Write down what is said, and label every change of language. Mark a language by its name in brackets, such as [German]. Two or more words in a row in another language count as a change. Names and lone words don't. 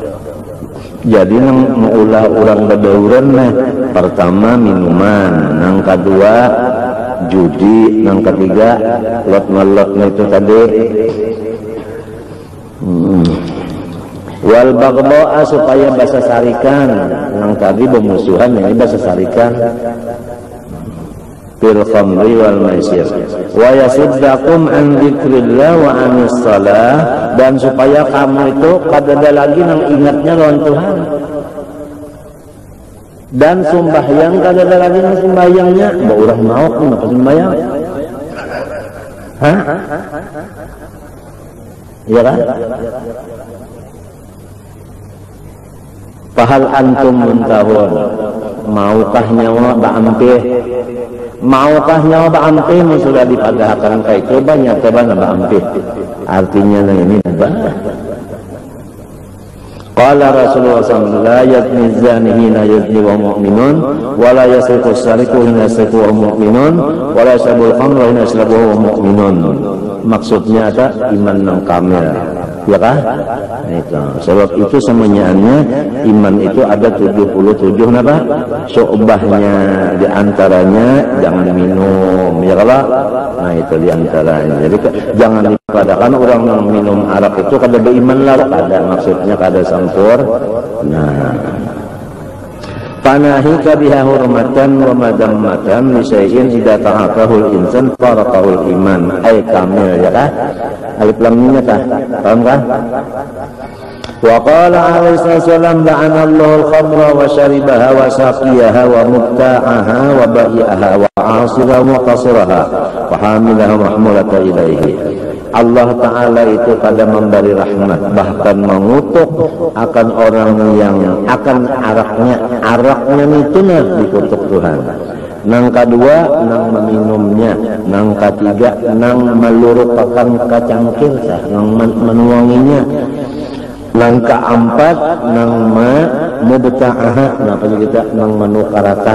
[Banjar] Jadi nang meulah orang bedauran nih, pertama minuman, nang kedua judi, nang ketiga lot itu tadi. [Arabic] والبغضاء [Banjar] supaya basa sarikan, nang tadi bermusuhan ini basa sarikan. [Arabic] في الخمر والميسر ويصدكم عن ذكر الله وعن الصلاة, [Banjar] dan supaya kamu itu kada ada lagi nang ingatnya lawan Tuhan, dan sembahyang kada ada lagi nang sembahyangnya urang mau kenapa sembahyang iya kan? [Arabic] فهل أنتم منتهون [Banjar] maukah nyawa baampih, maukah nyawa baampih sudah dipadahkan kayak itu banyak teban baampih artinya ini bah. [Arabic] قال رسول الله ﷺ لا يزني الزاني حين يزني وهو مؤمن ولا يسرق السارق حين يسرق وهو مؤمن ولا يشرب الخمر حين يشرب وهو مؤمن. [Banjar] Maksudnya ada iman yang kamil, ya kah? Itu. Sebab itu semuanya iman itu ada 77 apa? Syu'bahnya, diantaranya jangan minum, ya kah? Nah itu diantaranya. Jadi jangan dipadakan orang yang minum arak itu kada beriman lah, kada maksudnya kada sampur. [Arabic] Nah, فناهيك بها حرمة ومذمة لشيء إذا تعاطاه الإنسان فارقه الإيمان أي الكامل, [Banjar] ya kah? Alif lam mimnya kah? Paham kah? [Arabic] وقال عليه وسلم لعن الله الخمر وشاربها وساقيها ومبتاعها وبائعها وعاصرها وقاصرها وحاملها محمولة إليه. [Banjar] Allah Ta'ala itu pada memberi rahmat, bahkan mengutuk akan orang yang akan araknya itu nah dikutuk Tuhan. Nang kedua, nang meminumnya. Nang ketiga, nang meluruhkan kacangkir, nang menuanginya. Nang keempat, nang mubta'aha, apa kita nang menukarakan.